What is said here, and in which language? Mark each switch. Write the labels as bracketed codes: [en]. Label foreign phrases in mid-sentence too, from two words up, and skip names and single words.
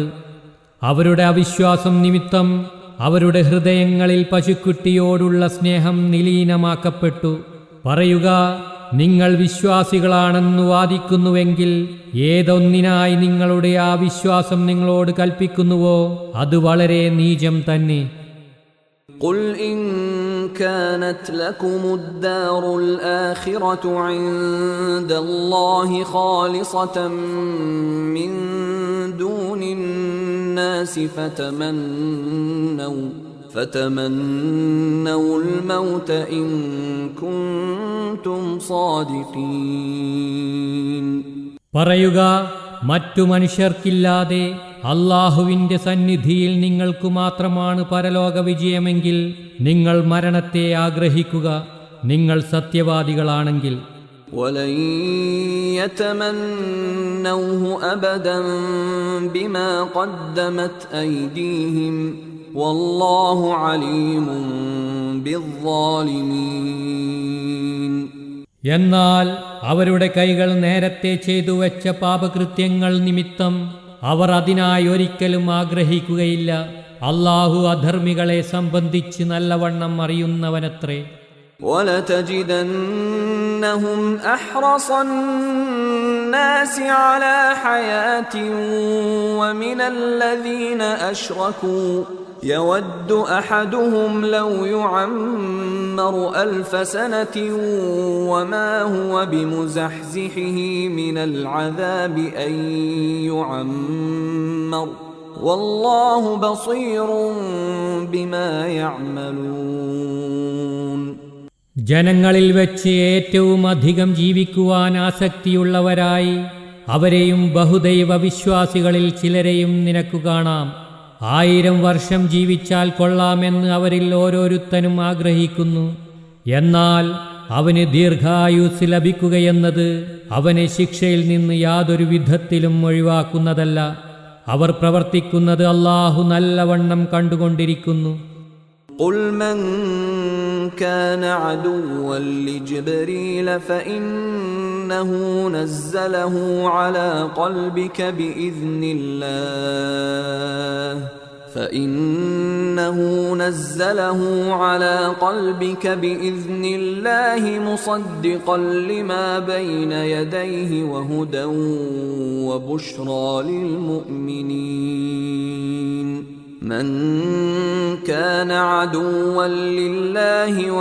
[ml] അവരുടെ അവിശ്വാസം നിമിത്തം അവരുടെ ഹൃദയങ്ങളിൽ പശുക്കുട്ടിയോടുള്ള സ്നേഹം നിലീനമാക്കപ്പെട്ടു. പറയുക, നിങ്ങൾ വിശ്വാസികളാണെന്നു വാദിക്കുന്നുവെങ്കിൽ ഏതൊന്നിനായി നിങ്ങളുടെ ആ വിശ്വാസം നിങ്ങളോട് കൽപ്പിക്കുന്നുവോ അത് വളരെ നീചം തന്നെ. [ar] قُلْ إِن كَانَتْ لَكُمُ الدَّارُ الْآخِرَةُ عِندَ اللَّهِ خَالِصَةً مِّن دُونِ النَّاسِ فَتَمَنَّوُا الْمَوْتَ إِن كُنتُمْ صَادِقِينَ [ml] പറയുക, മറ്റു മനുഷ്യർക്കില്ലാതെ അല്ലാഹുവിന്റെ സന്നിധിയിൽ നിങ്ങൾക്കു മാത്രമാണ് പരലോക വിജയമെങ്കിൽ നിങ്ങൾ മരണത്തെ ആഗ്രഹിക്കുക, നിങ്ങൾ സത്യവാദികളാണെങ്കിൽ. [ar] وَلَن يَتَمَنَّوْهُ أَبَدًا بِمَا قَدَّمَتْ أَيْدِيهِمْ وَاللَّهُ عَلِيمٌ بِالظَّالِمِينَ [ml] എന്നാൽ അവരുടെ കൈകൾ നേരത്തെ ചെയ്തു വെച്ച പാപകൃത്യങ്ങൾ നിമിത്തം അവർ അതിനായി ഒരിക്കലും ആഗ്രഹിക്കുകയില്ല. അല്ലാഹു അധർമ്മികളെ സംബന്ധിച്ച് നല്ലവണ്ണം അറിയുന്നവനത്രേ. [ar] وَلَتَجِدَنَّهُمْ أَحْرَصَ النَّاسِ عَلَى حَيَاةٍ وَمِنَ الَّذِينَ أَشْرَكُوا يَوَدُّ أَحَدُهُمْ لَوْ يُعَمَّرُ 1000 سَنَةٍ وَمَا هُوَ بِمُزَحْزِحِهِ مِنَ الْعَذَابِ أَن يُعَمَّرَ وَاللَّهُ بَصِيرٌ بِمَا يَعْمَلُونَ [ml] ജനങ്ങളിൽ വെച്ച് ഏറ്റവും അധികം ജീവിക്കുവാൻ ആസക്തിയുള്ളവരായി അവരെയും ബഹുദൈവ വിശ്വാസികളിൽ ചിലരെയും നിനക്കു കാണാം. 1000 വർഷം ജീവിച്ചാൽ കൊള്ളാമെന്ന് അവരിൽ ഓരോരുത്തനും ആഗ്രഹിക്കുന്നു. എന്നാൽ അവന് ദീർഘായുസ് ലഭിക്കുകയെന്നത് അവനെ ശിക്ഷയിൽ നിന്ന് യാതൊരു വിധത്തിലും ഒഴിവാക്കുന്നതല്ല. അവർ പ്രവർത്തിക്കുന്നത് അല്ലാഹു നല്ലവണ്ണം കണ്ടുകൊണ്ടിരിക്കുന്നു. [ar] قل من كان عدوا لجبريل فإنه نزله على قلبك بإذن الله مصدقا لما بين يديه وهدى وبشرى للمؤمنين من كان عدوا لله